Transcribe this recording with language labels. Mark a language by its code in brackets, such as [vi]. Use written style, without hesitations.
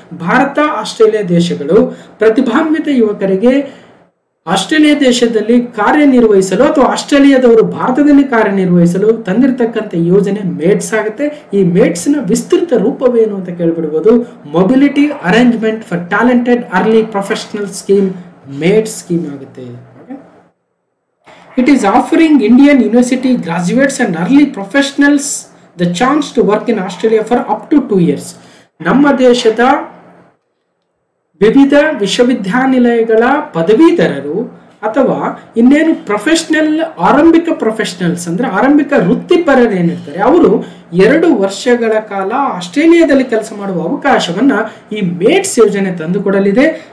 [kn] Bharat Australia ದೇಶಗಳು ಪ್ರತಿಭಾನ್ವಿತ ಯುವಕರಿಗೆ ಆಸ್ಟ್ರೇಲಿಯಾ ದೇಶದಲ್ಲಿ ಕಾರ್ಯನಿರ್ವಹಿಸಲು ಅಥವಾ ಆಸ್ಟ್ರೇಲಿಯಾದವರು ಭಾರತದಲ್ಲಿ ಕಾರ್ಯನಿರ್ವಹಿಸಲು ತಂದಿರತಕ್ಕಂಥ ಯೋಜನೆ ಮೇಟ್ಸ್ ಆಗುತ್ತೆ. ಈ ಮೇಟ್ಸ್ ನ ವಿಸ್ತೃತ ರೂಪವೇನು ಅಂತ ಕೇಳ್ಬಿಡ್ಬೋದು. Mobility arrangement for talented early professional scheme mates scheme ಆಗುತ್ತೆ. [en] It is offering Indian university graduates and early professionals the chance to work in Australia for up to 2 years. [kn] ನಮ್ಮ ದೇಶದ ವಿವಿಧ ವಿಶ್ವವಿದ್ಯಾನಿಲಯಗಳ ಪದವೀಧರರು ಅಥವಾ ಇನ್ನೇನು ಪ್ರೊಫೆಷನಲ್ ಆರಂಭಿಕ ಪ್ರೊಫೆಷನಲ್ಸ್ ಅಂದ್ರೆ ಆರಂಭಿಕ ವೃತ್ತಿಪರರು ಏನಿರ್ತಾರೆ ಅವರು 2 ವರ್ಷಗಳ ಕಾಲ ಆಸ್ಟ್ರೇಲಿಯಾದಲ್ಲಿ ಕೆಲಸ ಮಾಡುವ ಅವಕಾಶವನ್ನ ಈ ಮೇಟ್ಸ್ ಯೋಜನೆ ತಂದುಕೊಡಲಿದೆ.